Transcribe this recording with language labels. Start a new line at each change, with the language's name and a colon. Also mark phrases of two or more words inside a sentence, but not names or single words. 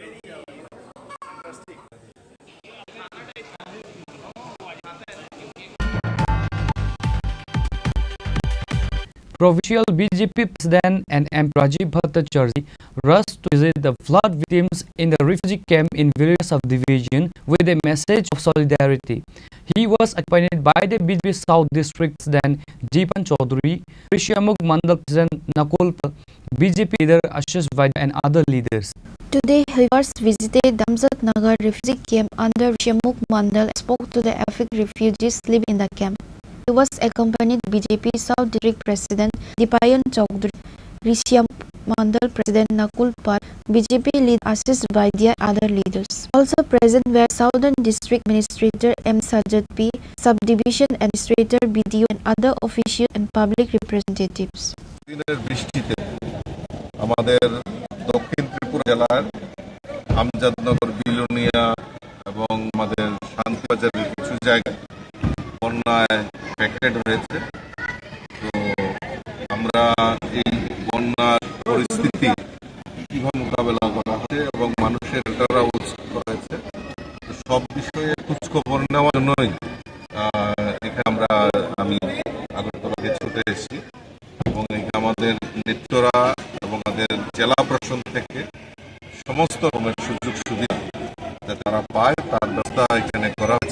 English: Provincial BJP President and MP Rajiv Bhattacharjee rushed to visit the flood victims in the refugee camp in various subdivision with a message of solidarity. He was accompanied by the BJP South District President Jeepan Chaudhary, Rishyamukh Mandal President Nakul, BJP leader Ashish Vaidya and other leaders. Today, he first visited Damzat Nagar refugee camp under Rishyamukh Mandal and spoke to the affected refugees living in the camp. He was accompanied by BJP South District President Jeepan Chaudhary, Rishyamukh Mandal President Nakul Pal, BJP leader Ashish Vaidya and other leaders. Also present were Southern District Administrator M. Sajjad P, Subdivision Administrator BDO and other officials and public representatives.
Bangla: দিনের বৃষ্টিতে আমাদের দক্ষিণ ত্রিপুরা জেলার আমজাদনগর, বিলোনিয়া এবং আমাদের শান্তিবাজারের কিছু জায়গায় বন্যায় এফেক্টেড হয়েছে। তো আমরা এই বন্যার পরিস্থিতি কিভাবে মোকাবেলা করা হচ্ছে এবং মানুষের দ্বারা উৎসাহ করা হয়েছে, সব বিষয়ে খোঁজখবর নেওয়ার জন্যই এখানে আমি আগরতলাকে ছুটে এসেছি এবং আমাদের নেতৃত্বরা এবং আমাদের জেলা প্রশাসন থেকে সমস্ত রকমের সুযোগ সুবিধা যাতে তারা পায় তার ব্যবস্থা এখানে করা হয়েছে।